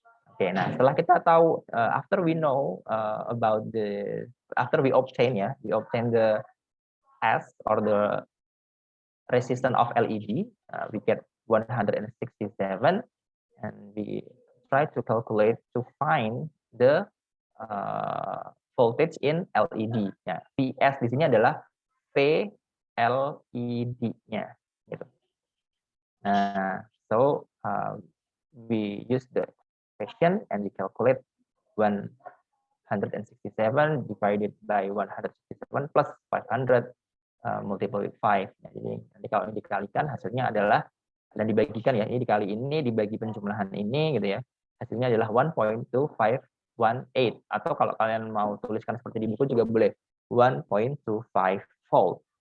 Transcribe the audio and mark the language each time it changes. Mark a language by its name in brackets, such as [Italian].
[English] Oke, [Indonesian] nah setelah kita tahu, [English] after we know about after we obtain the S or the resistance of LED, we get 167, and we try to calculate to find the voltage in LED. [Indonesian] Ya, PS di sini adalah P LED-nya. Gitu. [English] Nah, so we use the question and we calculate 167 divided by 167 plus 500 multiple with 5. [Indonesian] Nah, jadi nanti kalau dikalikan hasilnya adalah, dan dibagikan ya, ini dikali ini dibagi penjumlahan ini gitu ya, hasilnya adalah 1.2518, atau kalau kalian mau tuliskan seperti di buku juga boleh, 1.25 volt.